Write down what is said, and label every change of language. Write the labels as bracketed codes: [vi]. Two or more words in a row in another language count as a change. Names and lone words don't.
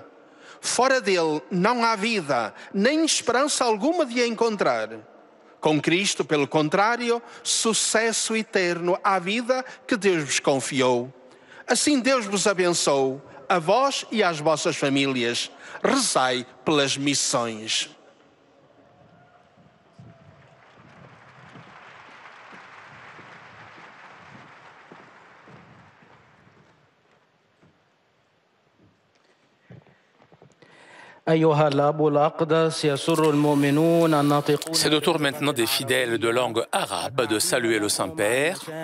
[pt] Fora dele não há vida, nem esperança alguma de a encontrar. Com Cristo, pelo contrário, sucesso eterno à vida que Deus vos confiou. Assim Deus vos abençoe, a vós e às vossas famílias. Rezai pelas missões. [fr] C'est le tour maintenant des fidèles de langue arabe de saluer le Saint-Père.